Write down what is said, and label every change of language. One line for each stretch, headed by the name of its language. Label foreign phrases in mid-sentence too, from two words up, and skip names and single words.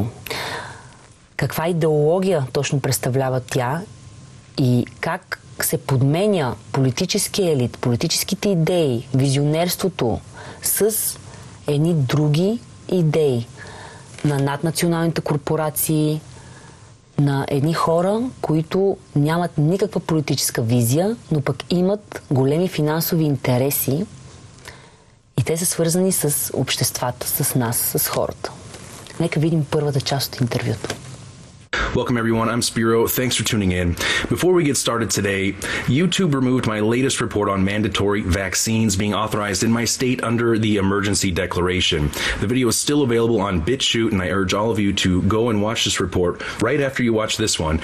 Bulgarian: Каква идеология точно представлява тя и как се подменя политическия елит, политическите идеи, визионерството с едни други идеи на наднационалните корпорации, на едни хора, които нямат никаква политическа визия, но пък имат големи финансови интереси и те са свързани с обществата, с нас, с хората. Нека видим първата част от интервюто.
English: Welcome everyone, I'm Spiro. Thanks for tuning in. Before we get started today, YouTube removed my latest report on mandatory vaccines being authorized in my state under the emergency declaration. The video is still available on BitChute and I urge all of you to go and watch this report right after you watch this one.